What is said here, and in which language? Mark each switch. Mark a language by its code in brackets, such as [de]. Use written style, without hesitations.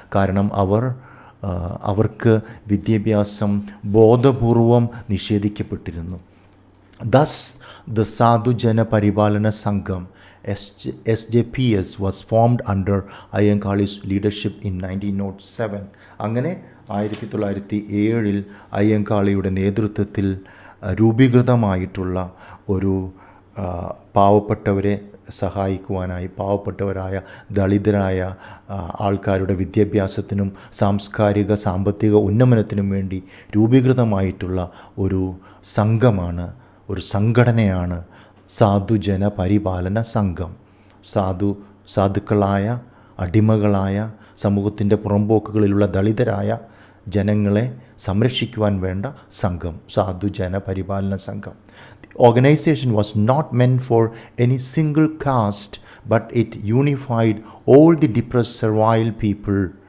[ml] കാരണം അവർക്ക് വിദ്യാഭ്യാസം ബോധപൂർവം നിഷേധിക്കപ്പെട്ടിരുന്നു. [en] Thus, the Sadhu Jana Paribalana Sangham SJPS was formed under Ayyankali's leadership in 1907. [ml] അങ്ങനെ 1907 അയ്യങ്കാളിയുടെ നേതൃത്വത്തിൽ രൂപീകൃതമായിട്ടുള്ള ഒരു പാവപ്പെട്ടവരെ സഹായിക്കുവാനായി, പാവപ്പെട്ടവരായ ദളിതരായ ആൾക്കാരുടെ വിദ്യാഭ്യാസത്തിനും സാംസ്കാരിക സാമ്പത്തിക ഉന്നമനത്തിനും വേണ്ടി രൂപീകൃതമായിട്ടുള്ള ഒരു സംഘമാണ്, ഒരു സംഘടനയാണ് സാധുജന പരിപാലന സംഘം. സാധുക്കളായ അടിമകളായ സമൂഹത്തിൻ്റെ പുറംപോക്കുകളിലുള്ള ദളിതരായ ജനങ്ങളെ സംരക്ഷിക്കുവാൻ വേണ്ട സംഘം, സാധുജന പരിപാലന സംഘം. [en] The organization was not meant for any single caste, but it unified all the depressed servile people.